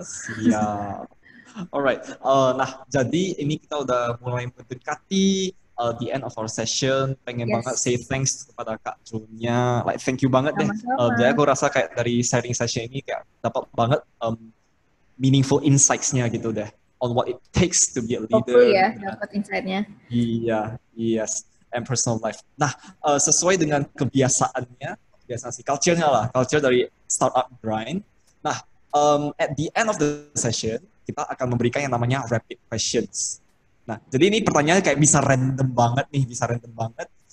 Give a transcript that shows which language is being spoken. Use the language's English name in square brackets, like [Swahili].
[Indonesian] Siap. Alright. Nah, jadi ini kita udah mulai mendekati [English] the end of our session. [Indonesian] Pengen banget say thanks kepada Kak Junia. [English] Like thank you [Indonesian] banget deh. Jadi aku rasa kayak dari sharing session ini kayak dapat banget meaningful insights-nya gitu deh. [English] On what it takes to be a leader. Hopefully [Indonesian] ya, dapat insight-nya. [English] Iya, yes, and personal life. [Indonesian] Nah, sesuai dengan kebiasaan sih, culture-nya lah, culture dari Startup Grind. [English] Nah, at the end of the session, [Indonesian] kita akan memberikan yang namanya [English] rapid questions. [Indonesian] Nah, jadi ini pertanyaannya kayak bisa random banget.